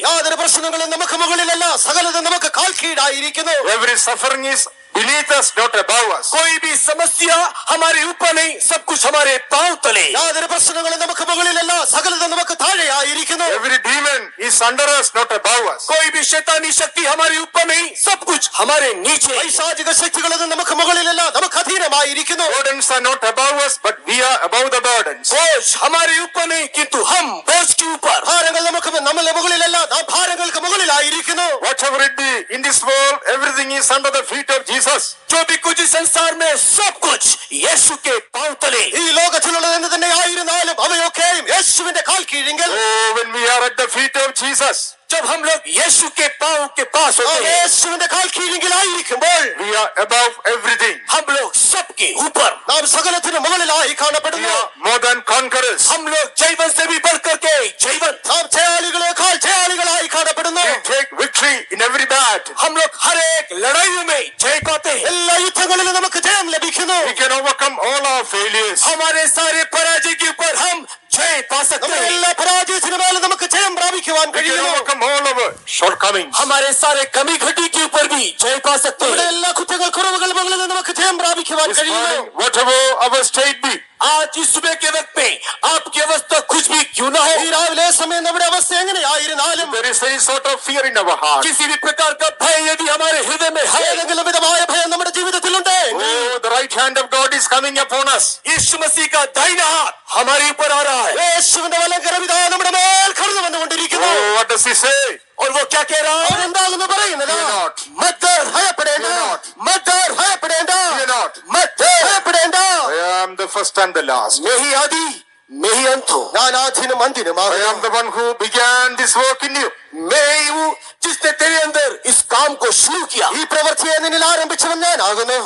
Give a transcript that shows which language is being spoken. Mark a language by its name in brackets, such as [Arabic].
[Malayalam] യാതൊരു പ്രശ്നങ്ങളും നമുക്ക് മുകളിലല്ല, സകലതും നമുക്ക് കാൽ കീഴായിരിക്കുന്നു. [English] Every suffering is beneath us, not above us. [Hindi] कोई भी समस्या हमारे ऊपर नहीं, सब कुछ हमारे पांव तले. [Malayalam] യാതൊരു പ്രശ്നങ്ങളും നമുക്ക് മുകളിലല്ല, സകലതും നമുക്ക് താഴെയായിരിക്കുന്നു. [English] Every demon is under us, not above us. [Hindi] कोई भी शैतानी शक्ति हमारे ऊपर नहीं, सब कुछ हमारे नीचे. [Malayalam] പൈശാചിക ശക്തികളൊന്നും നമുക്ക് മുകളിലല്ല, നമുക്ക് അധീനമായിരിക്കുന്നു. [English] Burdens are not above us, but we are above the burdens. [Hindi] बोझ हमारे ऊपर नहीं, किंतु हम बोझ के ऊपर. [Malayalam] ഭാരങ്ങൾ നമുക്ക് നമ്മളെ മുകളിലല്ല, നാം ഭാരങ്ങൾക്ക് മുകളിലായിരിക്കുന്നു. [English] Whatever it be in this world, everything is under the feet of Jesus. [Hindi] जो भी कुछ इस संसार में, सब कुछ यीशु के पांव तले. [Malayalam] ഈ ലോകത്തിലുള്ളത് എന്ത് തന്നെ ആയിരുന്നാലും അവയൊക്കെയും യേശുവിന്റെ കാൽ കീഴിങ്കൽ. [English] Oh, when we are at the feet of Jesus, [Hindi] जब हम लोग यीशु के पांव के पास होते हैं, [Malayalam] യേശുവിന്റെ കാൽ കീഴിങ്കിലായിരിക്കുമ്പോൾ [English] we are above everything. [Hindi] हम लोग सबके ऊपर. [Malayalam] നാം സകലത്തിന് മുകളിലായി [English] We [Malayalam] കാണപ്പെടുന്നു. [English] are more than conquerors. [Hindi] हम लोग जैवन से भी बढ़ करके जैवन. [Malayalam] നാം ജയാളികളെക്കാൾ ജയാളികളായി കാണപ്പെടുന്നു. [English] We take victory in every battle. [Hindi] हम लोग हर एक लड़ाइयों में जय पाते हैं. [Malayalam] എല്ലാ യുദ്ധങ്ങളിലും നമുക്ക് ജയം ലഭിക്കുന്നു. [English] We can overcome all our failures. [Hindi] हमारे सारे पराजय के ऊपर हम जय पा सकते [Malayalam] നമ്മുടെ [Hindi] हैं. [Malayalam] എല്ലാ പരാജയത്തിനു മേലും നമുക്ക് ജയം പ്രാപിക്കുവാൻ [English] We can [Malayalam] കഴിയുന്നു. [English] overcome all our shortcomings. [Hindi] हमारे सारे कमी घटी के ऊपर भी जय पा सकते [Malayalam] നമ്മുടെ [Hindi] हैं. [Malayalam] എല്ലാ കുറ്റങ്ങൾ കുറവുകൾ മുകളിൽ നിന്ന് നമുക്ക് ജയം പ്രാപിക്കുവാൻ [English] This [Malayalam] കഴിയുന്നു. [English] morning, whatever our state be, [Hindi] आज इस सुबह के वक्त में आपकी अवस्था कुछ भी क्यों ना [Malayalam] ഈ [Hindi] हो, [Malayalam] രാവിലെ സമയം നമ്മുടെ അവസ്ഥ എങ്ങനെയായിരുന്നാലും [English] there is any sort of fear in our heart. [Hindi] किसी भी प्रकार का भय यदि हमारे हृदय में है, [Malayalam] ഏതെങ്കിലും വിധമായ ഭയം നമ്മുടെ ജീവിതത്തിലുണ്ട്, [English] Oh, the right hand of God is coming upon us. [Hindi] यीशु मसीह का दाहिना हाथ हमारे ऊपर आ रहा है. [Malayalam] യേശുവിന്റെ വലങ്കരവിധ നമ്മുടെ മേൽ കടന്നു വന്നുകൊണ്ടിരിക്കുന്നു. [English] Oh, what does he say? [Hindi] और वो क्या कह रहा है? [Malayalam] അവരെന്താകുന്നു പറയുന്നത്? [English] Fear not. [Hindi] മत ഡർ, [Malayalam] ഭയപ്പെടേണ്ട. [English] Fear not. [Hindi] മत ഡർ, [Malayalam] ഭയപ്പെടേണ്ട. [English] Fear not. [Hindi] മत ഡർ, [Malayalam] ഭയപ്പെടേണ്ട. [English] I am the first and the last. [Hindi] मैं ही आदि, मैं ही अंत हूँ. [Malayalam] ഞാൻ ആദിനും [English] I [Malayalam] അന്ത്യനുമാകുന്നു. [English] am the one who began this work in you. [Hindi] मैं ही हूँ जिसने तेरे अंदर इस काम को शुरू किया, [Malayalam] ഈ പ്രവൃത്തിയെ നിന്നിൽ ആരംഭിച്ചവൻ ഞാനാകുന്നു.